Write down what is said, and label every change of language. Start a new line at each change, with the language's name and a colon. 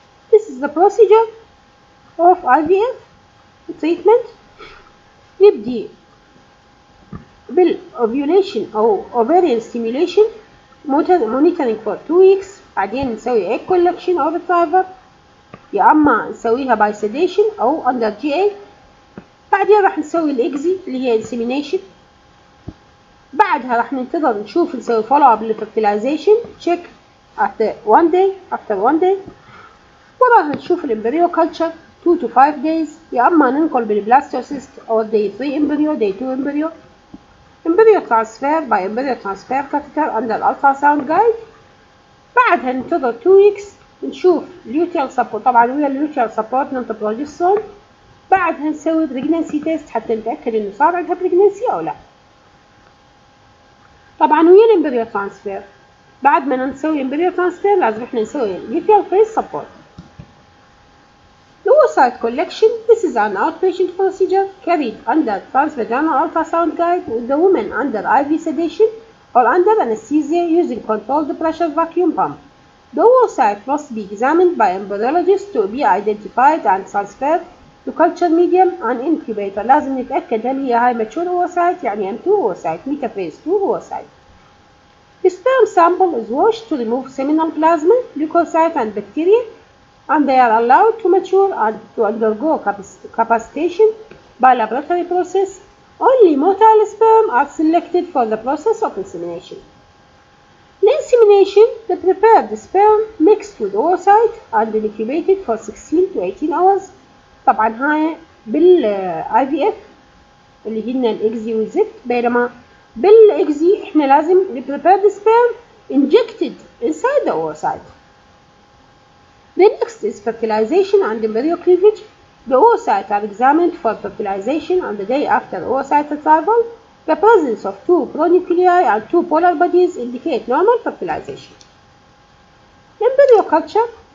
English: This is the procedure of IVF treatment.
Arabic: نبدي بالovulation أو
English: ovarian stimulation monitoring for 2 weeks.
Arabic: بعدين نسوي egg collection أو retrieval يا أما نسويها
English: by sedation
Arabic: أو
English: under GA.
Arabic: بعدين راح نسوي الإكزي اللي هي insemination. بعدها راح ننتظر نشوف نسوي follow up للfertilization
English: check after 1 day.
Arabic: وراها نشوف الامبريو
English: culture 2 to 5 days
Arabic: يا أما ننقل بالبلاستوسيست أو
English: day 3 embryo day 2 embryo transfer by embryo transfer catheter under ultrasound guide.
Arabic: بعدها ننتظر 2 weeks نشوف luteal support. طبعا ويا luteal support ننطي بروجسترون. بعدها نسوي
English: pregnancy test
Arabic: حتى نتأكد إنه صار عندها pregnancy أو لا. طبعا ويا الامبريو transfer بعد ما نسوي embryo transfer لازم احنا نسوي luteal phase support.
English: Oocyte collection. This is an outpatient procedure carried under transvaginal ultrasound guide with the woman under IV sedation or under anesthesia using controlled pressure vacuum pump. The oocyte must be examined by embryologist to be identified and transferred to culture medium and incubator.
Arabic: لازم نتأكد هل هي
English: high mature oocyte
Arabic: يعني M2 oocyte metaphase 2 oocyte.
English: The sperm sample is washed to remove seminal plasma, leukocyte and bacteria, and they are allowed to mature and to undergo capacitation by laboratory process. Only motile sperm are selected for the process of insemination. In insemination, the prepared sperm mixed with oocyte and incubated for 16 to 18 hours.
Arabic: طبعا هاي IVF اللي هن الإكزي والزفت. بينما بالإكزي احنا لازم
English: prepare the sperm injected inside the oocyte. The next is fertilization and embryo cleavage. The oocytes are examined for fertilization on the day after oocyte retrieval. The presence of 2 pronuclei and 2 polar bodies indicate normal fertilization. Embryo culture.